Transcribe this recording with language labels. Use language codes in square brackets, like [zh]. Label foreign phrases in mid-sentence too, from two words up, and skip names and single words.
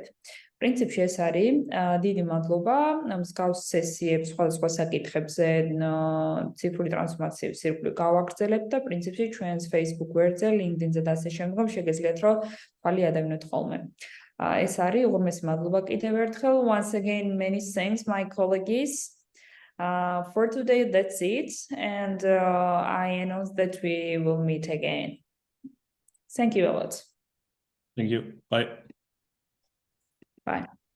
[ka] პრინციპში ეს არის. დიდი მადლობა. მსგავს სესიებს სხვადასხვა საკითხებზე ციფრული ტრანსფორმაციის ირგვლივ გავაგრძელებთ და პრინციპში ჩვენს Facebook გვერდზე, LinkedIn-ზე და ასე შემდგომ შეგიძლიათ რომ თვალი ადევნოთ ხოლმე. ეს არის უღრმესი მადლობა კიდევ ერთხელ. [en] Once again, many thanks, my colleagues. For today, that's it. And I announce that we will meet again. Thank you a lot. Thank you. Bye. Bye.